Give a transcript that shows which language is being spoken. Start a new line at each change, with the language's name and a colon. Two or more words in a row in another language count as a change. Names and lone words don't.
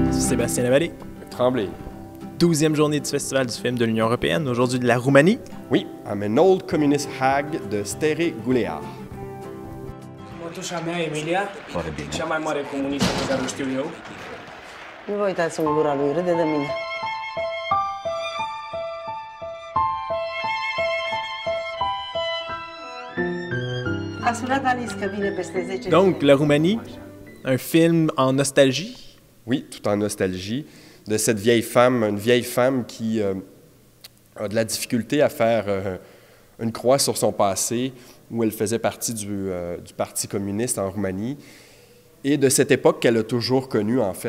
French: Sébastien Lavallée. Tremblay. 12e journée du Festival du film de l'Union européenne, aujourd'hui de la Roumanie. Oui, am an old communist hag de Stere Gulear.
Romanian: Mătușa mea, Emilia, cea mai mare comunistă pe care o știu eu. Nu vă uitați în gura lui, râde de mine. A sunat Alice că vine peste 10
French: Donc, la Roumanie, un film en nostalgie. Oui, tout en nostalgie, de cette vieille femme, une vieille femme qui a de la difficulté à faire une croix sur son passé, où elle faisait partie du Parti communiste en Roumanie, et de cette époque qu'elle a toujours connue, en fait.